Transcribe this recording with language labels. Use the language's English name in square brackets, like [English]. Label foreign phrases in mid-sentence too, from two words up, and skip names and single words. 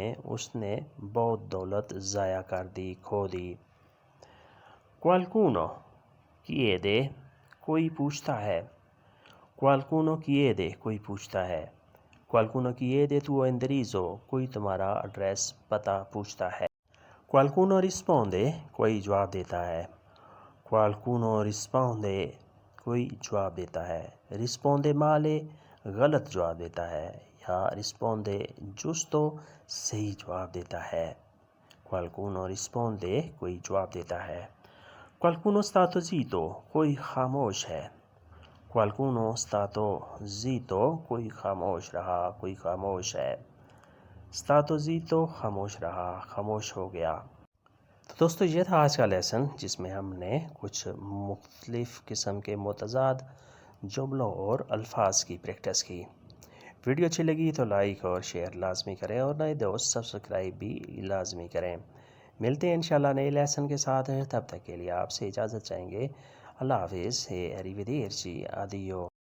[Urdu] اس نے بہت دولت ضائع کر دی کھو دی [Italian] qualcuno chiede [Urdu] کوئی پوچھتا ہے [Italian] qualcuno chiede [Urdu] کوئی پوچھتا ہے [Italian] qualcuno chiede tuo indirizzo [Urdu] کوئی تمہارا ایڈریس پتہ پوچھتا ہے [Italian] qualcuno risponde [Urdu] کوئی جواب دیتا ہے [Italian] qualcuno risponde [Urdu] کوئی جواب دیتا ہے [Italian] risponde male [Urdu] غلط جواب دیتا ہے یا [Italian] risponde giusto [Urdu] صحیح جواب دیتا ہے [Italian] qualcuno risponde [Urdu] کوئی جواب دیتا ہے qualcuno [Italian] stato zitto [Urdu] کوئی خاموش ہے [Italian] qualcuno stato zitto [Urdu] کوئی خاموش رہا کوئی خاموش ہے [Italian] stato zitto [Urdu] خاموش رہا خاموش ہو گیا تو دوستو یہ تھا آج کا لیسن جس میں ہم نے کچھ مختلف قسم کے متضاد جملوں اور الفاظ کی پریکٹس کی ویڈیو اچھی لگی تو لائک اور شیئر لازمی کریں اور نئے دوست سبسکرائب بھی لازمی کریں ملتے ہیں انشاءاللہ نئے لیسن کے ساتھ تب تک کے لیے آپ سے اجازت چاہیں گے اللہ حافظ [Italian] arrivederci addio